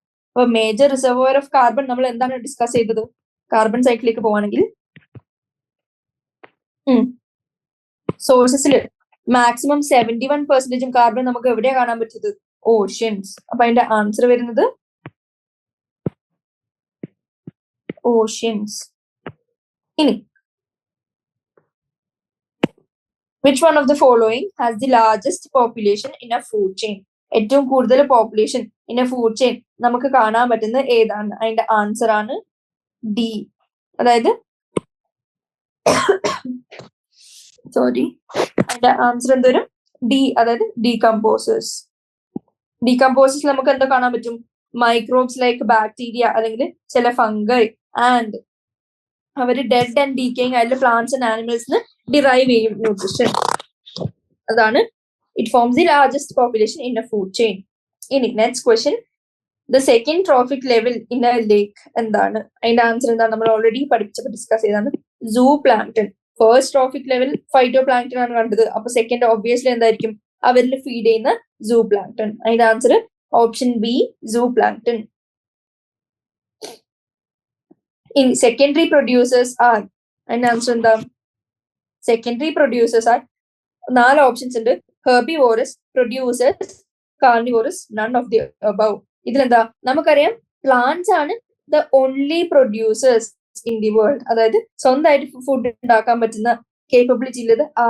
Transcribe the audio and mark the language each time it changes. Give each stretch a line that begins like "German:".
Malayalam: അപ്പൊ major reservoir of carbon നമ്മൾ എന്താണ് ഡിസ്കസ് ചെയ്തത്? കാർബൺ സൈക്കിളിലേക്ക് പോവാണെങ്കിൽ സോഴ്സസിൽ മാക്സിമം 71% കാർബൺ നമുക്ക് എവിടെയാ കാണാൻ പറ്റത്? ഓഷ്യൻസ്. അപ്പൊ അതിന്റെ ആൻസർ വരുന്നത് ഓഷ്യൻസ്.
English: ഇനി which one of the following has the largest population in a food chain?
Malayalam: ഏറ്റവും കൂടുതൽ population in A food chain നമുക്ക് കാണാൻ പറ്റുന്ന ഏതാണ്? അതിന്റെ ആൻസർ ആണ് ഡി. അതായത് അതിന്റെ ആൻസർ എന്തോരും? ഡി. അതായത് ഡീകമ്പോസേഴ്സ്. ഡീകമ്പോസേഴ്സ് നമുക്ക് എന്താ കാണാൻ പറ്റും?
English: microbes like bacteria
Malayalam: അല്ലെങ്കിൽ ചില ഫംഗൈ, ആൻഡ് അവര് ഡെഡ് ആൻഡ് ഡീക്കേയിങ് ആയിട്ടുള്ള പ്ലാന്റ്സ് ആൻഡ് ആനിമൽസിന് ഡിറൈവ് ചെയ്യും ന്യൂട്രിഷൻ.
English: അതാണ് it forms the largest population in a food chain.
Malayalam: ഇനി next question,
English: the second trophic level in a lake
Malayalam: എന്താണ്? അതിന്റെ ആൻസർ എന്താണ്? നമ്മൾ ഓൾറെഡി പഠിപ്പിച്ചപ്പോൾ ഡിസ്കസ് ചെയ്താണ്. സൂ plankton. First trophic level phyto plankton ആണ് കണ്ടത്. അപ്പൊ സെക്കൻഡ് ഒബ്വിയസ്ലി എന്തായിരിക്കും? അവരിൽ ഫീഡ് ചെയ്യുന്ന സൂ പ്ലാങ്ക്ടൺ. അതിന്റെ answer option B, zoo plankton.
English: In secondary producers are,
Malayalam: അതിന്റെ ആൻസർ എന്താ? സെക്കൻഡറി പ്രൊഡ്യൂസേഴ്സ് ആർ 4 ഓപ്ഷൻസ് ഉണ്ട്. Herbivorous, producers, carnivorous,
English: None of the above.
Malayalam: ഇതിലെന്താ? നമുക്കറിയാം പ്ലാന്റ്സ് ആണ്
English: The only producers in the world.
Malayalam: അതായത് സ്വന്തമായിട്ട് ഫുഡ് ഉണ്ടാക്കാൻ പറ്റുന്ന കേപ്പബിലിറ്റി ഉള്ളത്